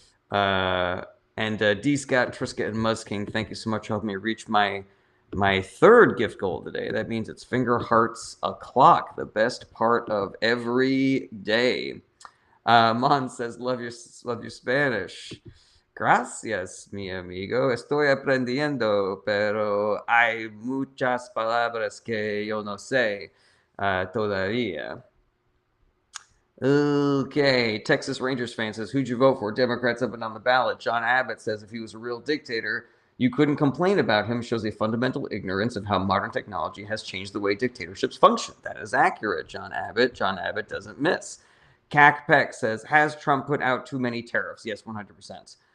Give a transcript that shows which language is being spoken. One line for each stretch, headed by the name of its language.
English: And D. Scott, Triska, and Muzzking, thank you so much for helping me reach my third gift goal today. That means it's finger hearts o'clock, the best part of every day. Mon says, love your Spanish.
Spanish: Gracias, mi amigo. Estoy aprendiendo, pero hay muchas palabras que yo no sé todavía.
English: Okay, Texas Rangers fan says, who'd you vote for? Democrats up and down the ballot. John Abbott says, if he was a real dictator, you couldn't complain about him. Shows a fundamental ignorance of how modern technology has changed the way dictatorships function. That is accurate, John Abbott. John Abbott doesn't miss. Cac Peck says, has Trump put out too many tariffs? Yes, 100%.